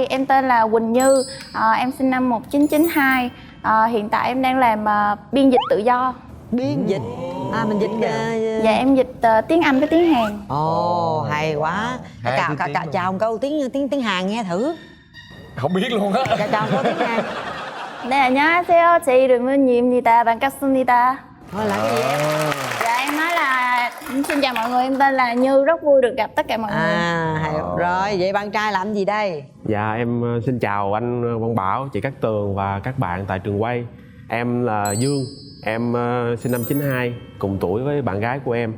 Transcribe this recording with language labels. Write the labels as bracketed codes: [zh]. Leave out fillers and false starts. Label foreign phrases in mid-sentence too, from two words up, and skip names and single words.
[vi] Em tên là Quỳnh Như, em sinh năm 1992. Hiện tại em đang làm biên dịch tự do. Biên dịch. Mình dịch. Dạ, em dịch tiếng Anh với tiếng Hàn. Ồ, hay quá. Chào ông câu tiếng Hàn nghe thử. Không biết luôn á. Chào câu tiếng Hàn. [ko] 네, 안녕하세요. 제 이름은 유입니다. 반갑습니다. [vi] Thôi là cái gì em? Dạ, em nói là xin chào mọi người, em tên là Như, rất vui được gặp tất cả mọi người. Hay. Rồi, vậy bạn trai làm gì đây? Dạ em xin chào anh Quang Bảo, chị Cát Tường và các bạn tại trường quay. Em là Dương, em sinh năm 92, cùng tuổi với bạn gái của em.